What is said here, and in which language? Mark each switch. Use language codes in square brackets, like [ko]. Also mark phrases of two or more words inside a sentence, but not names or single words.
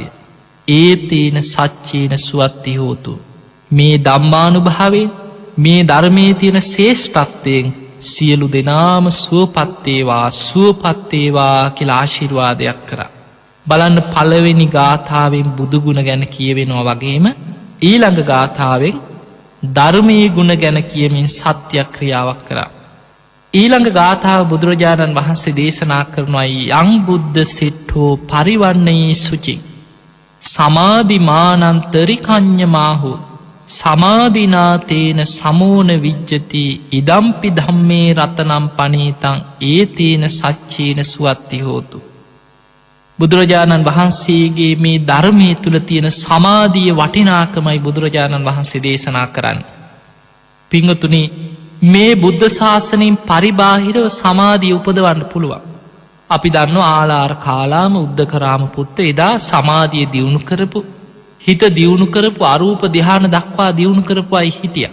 [pi] ඒතේන සච්චේන සුවත්ති හෝතු [si] මේ ධම්මානුභාවයෙන් මේ ධර්මයේ තියෙන ශ්‍රේෂ්ඨත්වයෙන් සියලු දෙනාම සුවපත්තේවා සුවපත්තේවා කියලා ආශිර්වාදයක් කරා. බලන්න පළවෙනි ගාථාවෙන් බුදුගුණ ගැන කියවෙනවා වගේම ඊළඟ ගාථාවෙන් ධර්මයේ ගුණ ගැන කියමින් සත්‍යක්‍රියාවක් කරා. ඊළඟ ගාථාව බුදුරජාණන් වහන්සේ දේශනා කරනවායි [pi] යං බුද්ධ සිට්ඨෝ පරිවන්නයේ සුචි සමාධිමානන්තරිකඤ්ඤමාහු සමාධිනාතේන සමෝන විජ්ජති ඉදම්පි ධම්මේ රතනම් පනීතං ඒතේන සච්චේන සුවත්ති හෝතු. [si] බුදුරජාණන් වහන්සේගේ මේ ධර්මයේ තුල තියෙන සමාධිය වටිනාකමයි බුදුරජාණන් වහන්සේ දේශනා කරන්නේ. පින්වතුනි මේ බුද්ධ ශාසනයෙන් පරිබාහිරව සමාධිය උපදවන්න පුළුවන්. අපි දන්නවා ආලාර කාලාම උද්දකරාම පුත්ත එදා සමාධිය දියුණු කරපු හිත දියුණු කරපු අරූප ධ්‍යාන දක්වා දියුණු කරපු අය හිටියා.